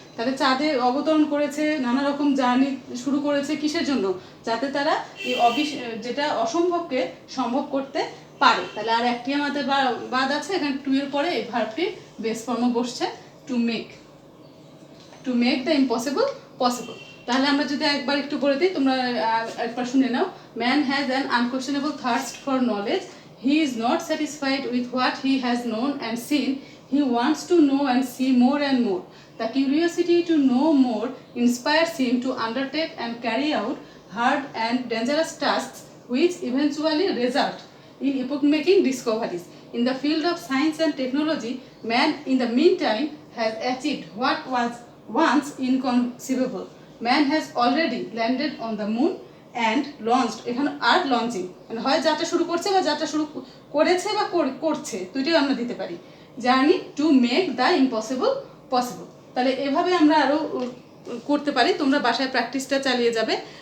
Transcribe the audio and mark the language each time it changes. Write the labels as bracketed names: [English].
[Bangla] তাহলে চাঁদে অবতরণ করেছে, নানা রকম জার্নি শুরু করেছে, কিসের জন্য, যাতে তারা এই যেটা অসম্ভবকে সম্ভব করতে পারে। তাহলে আর একটি আমাদের বাদ আছে, এখানে টু এর পরে এই ভার্বটির বেস ফর্ম বসছে to make, to make the impossible possible. তাহলে আমরা যদি একবার একটু বলে দিই, তোমরা একবার শুনে নাও। [English] Man has an unquestionable thirst for knowledge, he is not satisfied with what he has known and seen, he wants to know and see more and more. The curiosity to know more inspires him to undertake and carry out hard and dangerous tasks which eventually result in epoch-making discoveries. In the field of science and technology, man in the meantime has achieved what was once inconceivable. [Bangla] Man has already landed on the moon and launched, এখানে আর launching মানে হয় যাত্রা শুরু করছে বা যাত্রা শুরু করেছে বা করছে, দুইটাই আমরা দিতে পারি। Journey to make the impossible possible. তাহলে এভাবে আমরা আরও করতে পারি, তোমরা বাসায় প্র্যাকটিসটা চালিয়ে যাবে।